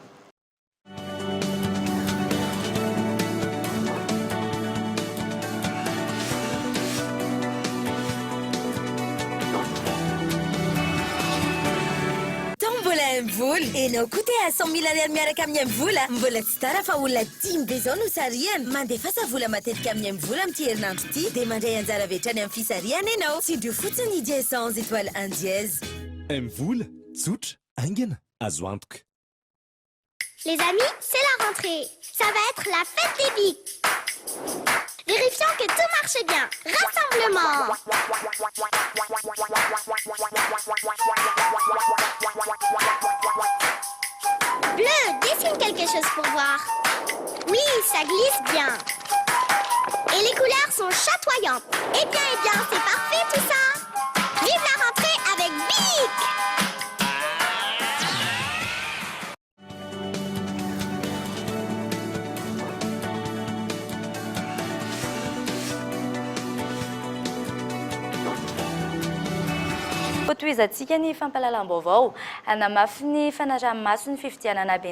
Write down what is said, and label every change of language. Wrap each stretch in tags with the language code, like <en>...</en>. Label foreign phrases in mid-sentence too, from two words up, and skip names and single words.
<mg>Mvola enao koa te 100 000 ariary miaraka amin'ny mvola mbola tsy tara fa olona 10 be zao no sariana mandefasa vola matetika amin'ny mvola amin'ity herinandro ity dia mandray anjara vetrany amin'ny fisariana ianao tsindrio fotsiny dia 100</mg> <fr>étoiles 1 dièse.</fr> <mg>Mvola tsotra aingana azo antoka.</mg> <fr>Les amis, c'est la rentrée. Ça va être la fête des bics. Vérifions que tout marche bien. Rassemblement. Bleu, dessine quelque chose pour voir. Oui, ça glisse bien. Et les couleurs sont chatoyantes. Eh bien, c'est parfait tout ça. Vive la rentrée avec Bic!</fr> <mg>Toizantsika ny fampahalalam-baovao anamafy ny fanaraha-maso ny fifidianana be ny</mg>